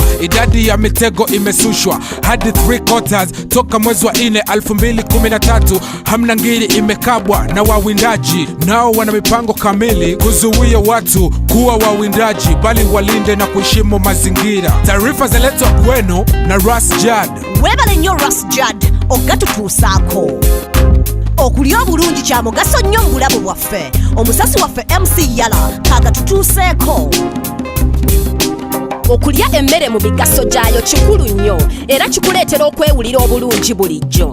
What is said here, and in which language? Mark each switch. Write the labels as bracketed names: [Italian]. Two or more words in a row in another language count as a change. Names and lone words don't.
[Swahili] Idadi ya mitego imesushwa hadi 3/4 toka mwezi wa 4 2013. Hamna ngiri imekabwa na wawindaji, nao wana mipango kamili kuzuia watu kuwa wawindaji, bali walinde na kuheshimu mazingira. Taarifa zaletwa kwenu na Ras Judd. [Ganda] Webale nnyo Ras Judd ogatutuusaako. Okulya obulungi kya mugaso nnyo mu bulamu bwaffe. Omusasi waffe MC Yala kaga tutuuseeko. Okulya emmere mu migaso gyayo kikulu nnyo era kikuleetera okwewulira obulungi bulijjo.